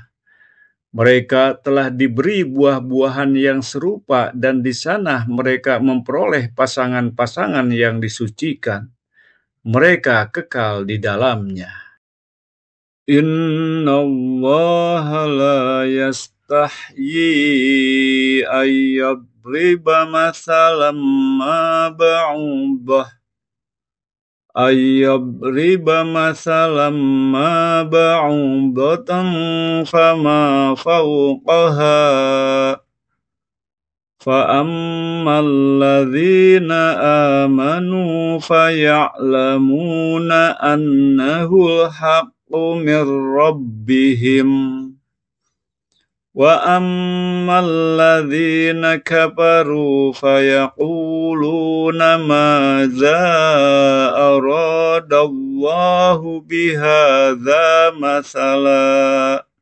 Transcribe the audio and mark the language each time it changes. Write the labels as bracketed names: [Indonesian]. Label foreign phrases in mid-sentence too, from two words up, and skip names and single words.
[Indonesian] Mereka telah diberi buah-buahan yang serupa dan di sana mereka memperoleh pasangan-pasangan yang disucikan. Mereka kekal di dalamnya. [Arabic] إن الله لا يستحيي أن يضرب مثلا ما بعوضة فما فوقها فَأَمَّا الَّذِينَ آمَنُوا فَيَعْلَمُونَ أَنَّهُ الْحَقُّ مِنْ رَبِّهِمْ وَأَمَّا الَّذِينَ كَفَرُوا فَيَقُولُونَ مَاذَا أَرَادَ اللَّهُ بِهَذَا مَثَلًا